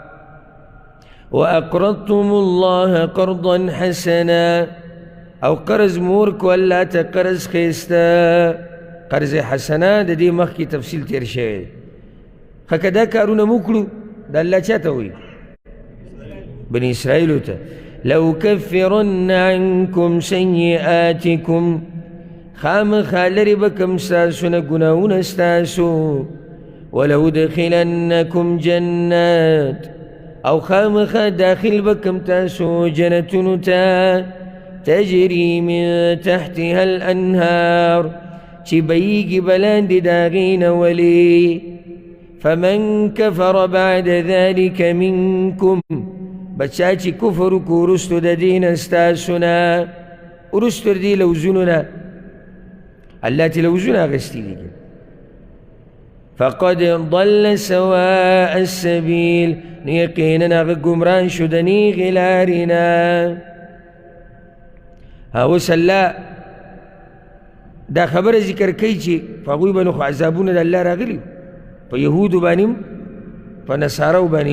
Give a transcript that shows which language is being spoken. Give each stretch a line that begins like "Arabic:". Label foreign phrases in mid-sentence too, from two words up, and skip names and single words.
Arabic: واقرضتم الله قرضا حسنا
Pashto: او قرض مور کو الله ته قرض ښایسته.
Arabic: قرض حسنه
Pashto: د دې مخکې تفصیل تیر شوی دی. ښه که دا کارونه مو کړو د الله چا ته وایي؟ بني اسرائیلو ته.
Arabic: لأكفرن عنكم سيئاتكم
Pashto: خامخا لرې به کم ستاسو نه ګناهونه ستاسو.
Arabic: ولأدخلنكم جنات
Pashto: او خامخا داخل به کم تاسو جنتونو ته
Arabic: تجري من تحتها الأنهار
Pashto: چې بهیږي به لاندې د هغې نه ولې.
Arabic: فمن كفر بعد ذلك منكم
Pashto: بچا چې کفر وکړو وروستو د دې نه ستاسو نه، وروستو د دې لوزونو نه الله چې لوزونه اخیستي دي
Arabic: فقد ضل سواء السبيل
Pashto: نو یقینا هغه ګمراه شو د نیغې لارې نه. اوس الله دا خبره ذکر کوي چې په هغوی باندې خو عذابونه د الله راغلي په یهودو باندې په نصارو باندې.